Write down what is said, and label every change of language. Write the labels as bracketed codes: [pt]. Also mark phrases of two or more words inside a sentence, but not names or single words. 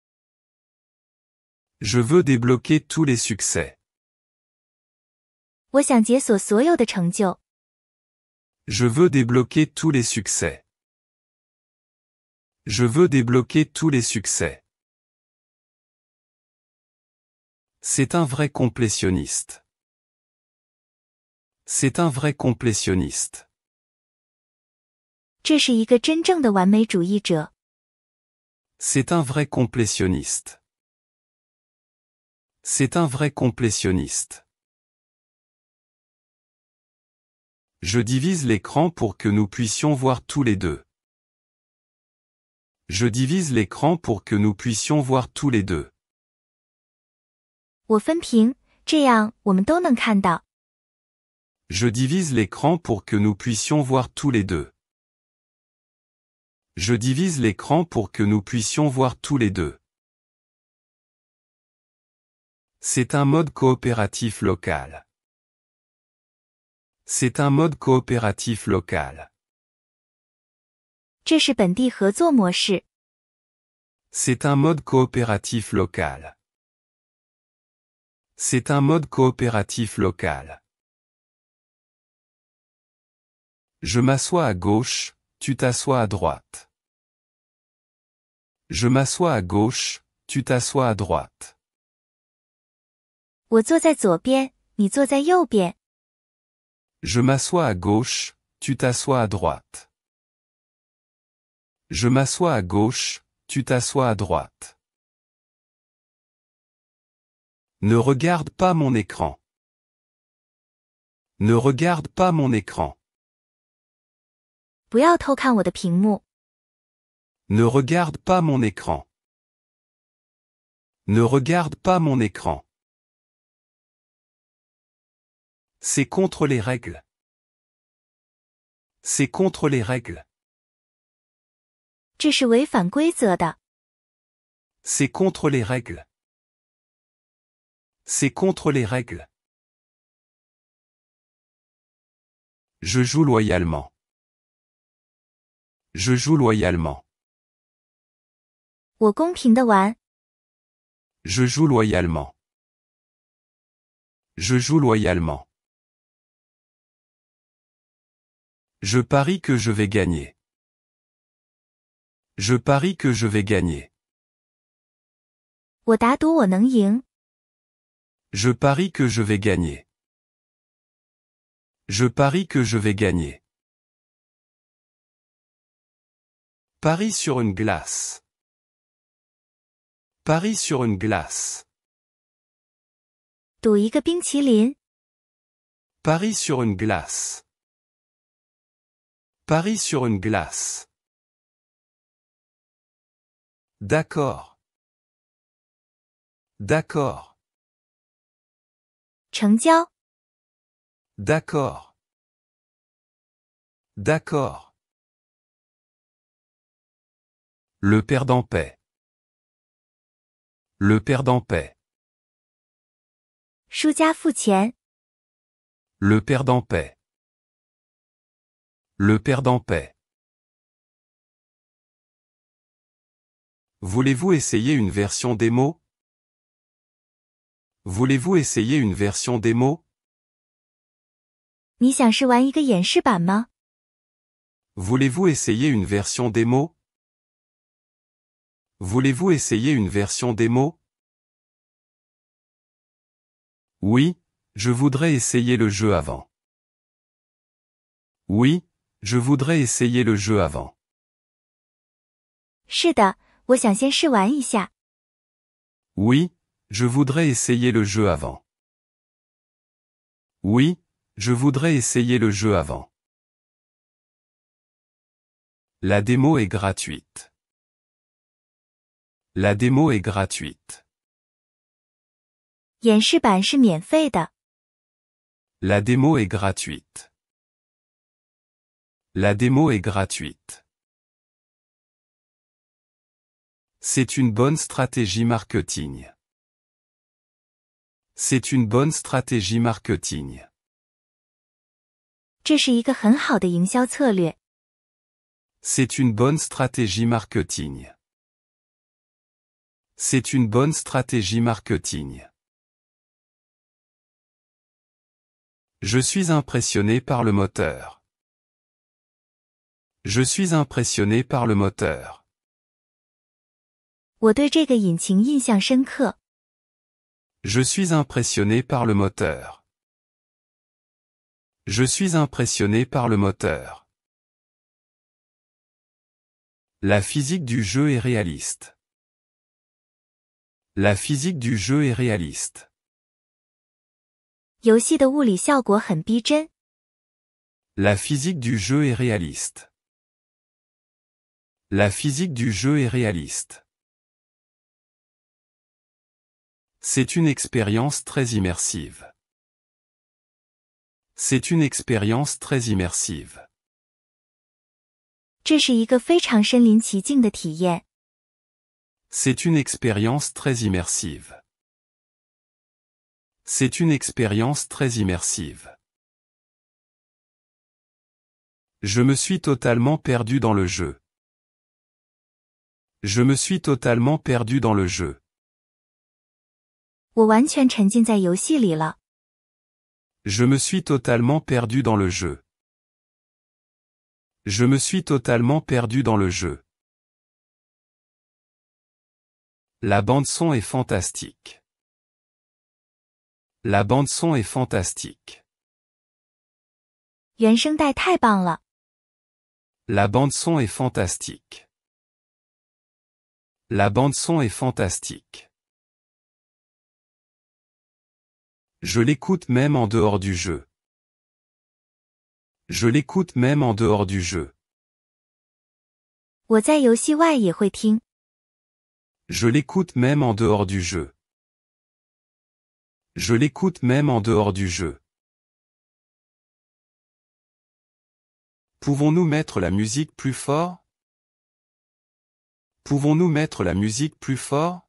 [fr] Je veux débloquer tous les succès. [zh] 我想解锁所有的成就。 [fr] Je veux débloquer tous les succès. Je veux débloquer tous les succès. C'est un vrai complétionniste. C'est un vrai complétionniste. [zh] 这是一个真正的完美主义者。 [fr] C'est un vrai complétionniste. C'est un vrai complétionniste. Je divise l'écran pour que nous puissions voir tous les deux. Je divise l'écran pour que nous puissions voir tous les deux. [zh] 我分屏，这样我们都能看到。 [fr] Je divise l'écran pour que nous puissions voir tous les deux. Je divise l'écran pour que nous puissions voir tous les deux. C'est un mode coopératif local. C'est un mode coopératif local. [zh] 这是本地合作模式。 [fr] C'est un mode coopératif local. C'est un mode coopératif local. Je m'assois à gauche, tu t'assois à droite. Je m'assois à gauche, tu t'assois à droite. [zh] 我坐在左边，你坐在右边。 [fr] Je m'assois à gauche, tu t'assois à droite. Je m'assois à gauche, tu t'assois à droite. Ne regarde pas mon écran. Ne regarde pas mon écran. [zh] 不要偷看我的屏幕。 [fr] Ne regarde pas mon écran. Ne regarde pas mon écran. C'est contre les règles. C'est contre les règles. [zh] 这是违反规则的。 [fr] C'est contre les règles. C'est contre les règles. Je joue loyalement. Je joue loyalement. [zh] 我公平的玩。 [fr] Je joue loyalement. Je joue loyalement. Je parie que je vais gagner. Je parie que je vais gagner. [zh] 我打赌我能赢。 [fr] Je parie que je vais gagner. Je parie que je vais gagner. Parie sur une glace. Parie sur une glace. [zh] 赌一个冰淇淋。 [fr] Parie sur une glace. Parie sur une glace. D'accord. D'accord. [zh] 成交。 [fr] D'accord. D'accord. Le perdant paie. Le perdant paie. [zh] 输家付钱。 [fr] Le perdant paie. Le perdant paie. Voulez-vous essayer une version démo? Voulez-vous essayer une version démo? [zh] 你想试玩一个演示版吗？ [fr] Voulez-vous essayer une version démo? Voulez-vous essayer une version démo? Oui, je voudrais essayer le jeu avant. Oui, je voudrais essayer le jeu avant. [zh] 是的，我想先试玩一下。 [fr] Oui, je voudrais essayer le jeu avant. Oui, je voudrais essayer le jeu avant. La démo est gratuite. La démo est gratuite. [zh] 演示版是免费的。 [fr] La démo est gratuite. La démo est gratuite. C'est une bonne stratégie marketing. C'est une bonne stratégie marketing. [zh] 这是一个很好的营销策略。 [fr] C'est une bonne stratégie marketing. C'est une bonne stratégie marketing. Je suis impressionné par le moteur. Je suis impressionné par le moteur. [zh] 我对这个引擎印象深刻。 [fr] Je suis impressionné par le moteur. Je suis impressionné par le moteur. La physique du jeu est réaliste. La physique du jeu est réaliste. [zh] 游戏的物理效果很逼真。 [fr] La physique du jeu est réaliste. La physique du jeu est réaliste. C'est une expérience très immersive. C'est une expérience très immersive. [zh] 这是一个非常身临其境的体验。 [fr] C'est une expérience très immersive. C'est une expérience très immersive. Je me suis totalement perdu dans le jeu. Je me suis totalement perdu dans le jeu. [zh] 我完全沉浸在游戏里了。 [fr] Je me suis totalement perdu dans le jeu. Je me suis totalement perdu dans le jeu. La bande-son est fantastique. La bande-son est fantastique. [zh] 原声带太棒了。 [fr] La bande-son est fantastique. La bande-son est fantastique. Je l'écoute même en dehors du jeu. Je l'écoute même en dehors du jeu. [zh] 我在游戏外也会听。 [fr] Je l'écoute même en dehors du jeu. Je l'écoute même en dehors du jeu. Pouvons-nous mettre la musique plus fort? Pouvons-nous mettre la musique plus fort?